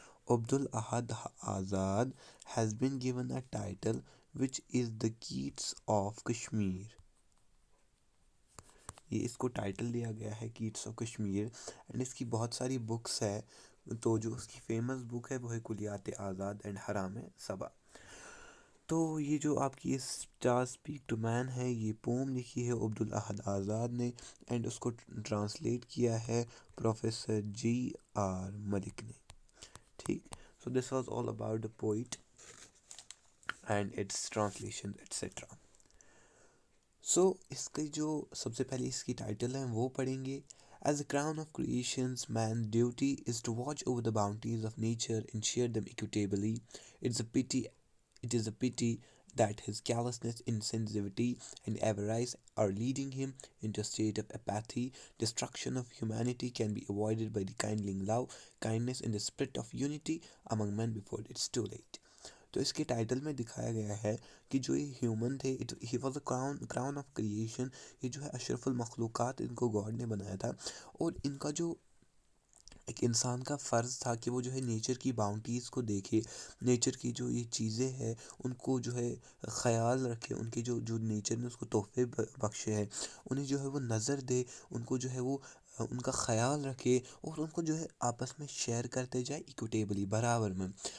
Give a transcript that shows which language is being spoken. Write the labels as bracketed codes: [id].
[en] Abdul Ahad Azad has been given a title which is the Keats of Kashmir. [hi] ये इसको title दिया गया है कीट्स ऑफ कश्मीर, एंड इसकी बहुत सारी बुक्स है। तो जो उसकी फेमस बुक है वो है कुलियात आज़ाद एंड हराम सबा। तो ये जो आपकी स्टार स्पीक टू मैन है, ये पोम लिखी है अब्दुल अहद आज़ाद ने, एंड उसको ट्रांसलेट किया है प्रोफेसर G.R. मलिक ने। [en] ठीक, so this was all about the poet and its translation etcetera. [hi] सो इसकी जो सबसे पहले इसकी टाइटल है वो पढ़ेंगे। [en] As the crown of creation's man's duty is to watch over the bounties of nature and share them equitably. It's a pity, it is a pity that his callousness, insensitivity, and avarice are leading him into a state of apathy. Destruction of humanity can be avoided by the kindling love, kindness, and the spirit of unity among men before it's too late. [hi] तो इसके title में दिखाया गया है कि जो ये human थे, [en] He was a crown of creation. [hi] ये जो है अशरफुल मखलूक़ात, इनको गॉड ने बनाया था, और इनका जो एक इंसान का फ़र्ज़ था कि वो जो है नेचर की बाउंटीज़ को देखे, नेचर की जो ये चीज़ें हैं उनको जो है ख़याल रखे, उनके जो जो नेचर ने उसको तोहफे बख्शे हैं उन्हें जो है वो नज़र दे, उनको जो है वो उनका ख़याल रखे, और उनको जो है आपस में शेयर करते जाए इक्विटेबली, बराबर में।